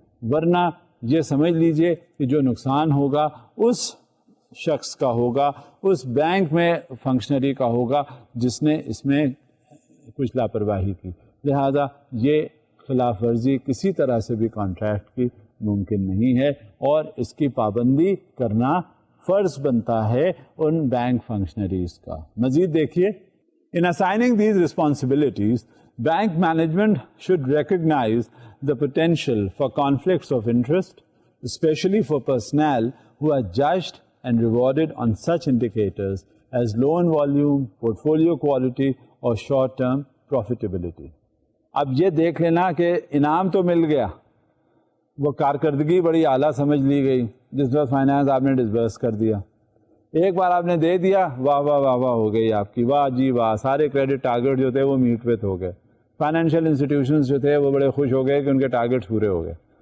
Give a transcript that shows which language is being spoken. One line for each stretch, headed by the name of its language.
Urdu: ورنہ یہ سمجھ لیجئے کہ جو نقصان ہوگا اس شخص کا ہوگا, اس بینک میں فنکشنری کا ہوگا جس نے اس میں کچھ لاپرواہی کی. لہذا یہ خلاف ورزی کسی طرح سے بھی کانٹریکٹ کی ممکن نہیں ہے, اور اس کی پابندی کرنا فرض بنتا ہے ان بینک فنکشنریز کا. مزید دیکھیے,
English: in assigning these responsibilities, bank management should recognize the potential for conflicts of interest, especially for personnel who are judged and rewarded on such indicators as loan volume, portfolio quality, or short-term profitability.
Urdu: اب یہ دیکھ لینا کہ انعام تو مل گیا وہ کارکردگی بڑی اعلیٰ سمجھ لی گئی، جس پر فائنانس آپ نے ڈسبرس کر دیا، ایک بار آپ نے دے دیا، واہ واہ واہ واہ ہو گئی آپ کی، واہ جی واہ، سارے کریڈٹ ٹارگیٹ جو تھے وہ میٹ وتھ ہو گئے، فائنینشیل انسٹیٹیوشنز جو تھے وہ بڑے خوش ہو گئے کہ ان کے ٹارگیٹس پورے ہو گئے.